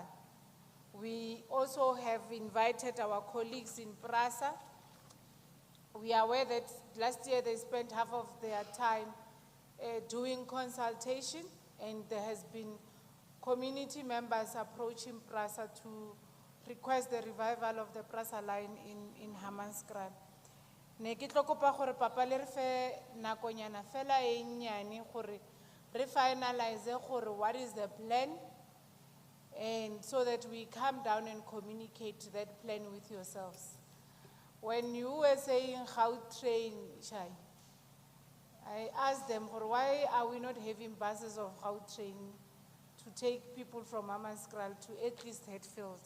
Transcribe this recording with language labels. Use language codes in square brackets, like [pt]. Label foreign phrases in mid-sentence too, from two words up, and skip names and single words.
[en] We also have invited our colleagues in Prasa. We are aware that last year they spent half of their time doing consultation, and there has been community members approaching Prasa to request the revival of the Prasa line in Hammanskraal. [tn] Ne ke tlo kopa gore papa le re fe nakonyana fela e nnyane gore re finalize gore [en] what is the plan, and so that we come down and communicate that plan with yourselves. When you were saying Gautrain, Shai, I asked them, why are we not having buses of Gautrain to take people from Hammanskraal to at least Hatfield?